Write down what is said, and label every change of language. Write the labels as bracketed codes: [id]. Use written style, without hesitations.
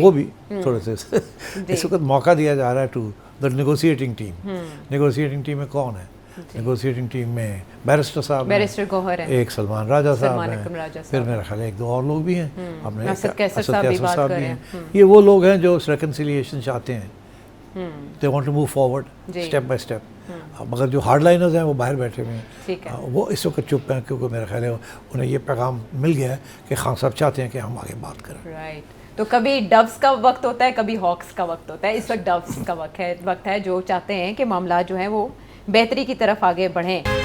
[ur] وہ بھی تھوڑے سے اس وقت موقع دیا جا رہا ہے [en] To the negotiating team. [ur] نیگوسیٹنگ ٹیم میں کون ہے؟ نیگوسیٹنگ ٹیم میں بیرسٹر صاحب, بیرسٹر گوہر ہیں, ایک سلمان راجہ صاحب ہیں, پھر میرا خیال ہے ایک دو اور لوگ بھی ہیں, اپنے اسد کیسر صاحب بھی ہیں. یہ وہ لوگ ہیں جو ریکنسیلیشن چاہتے ہیں. [en] they want to move forward step by step. [ur] مگر جو ہارڈ لائنرز ہیں وہ باہر بیٹھے ہوئے ہیں, وہ اس وقت چپ ہیں کیونکہ میرا خیال ہے انہیں یہ پیغام مل گیا ہے کہ خان صاحب چاہتے ہیں کہ ہم آگے بات کریں. [en] Right. [ur] تو کبھی ڈوز کا وقت ہوتا ہے, کبھی ہاکس کا وقت ہوتا ہے. اس وقت ڈوز کا وقت ہے جو چاہتے ہیں کہ معاملات جو ہیں وہ بہتری کی طرف آگے بڑھیں.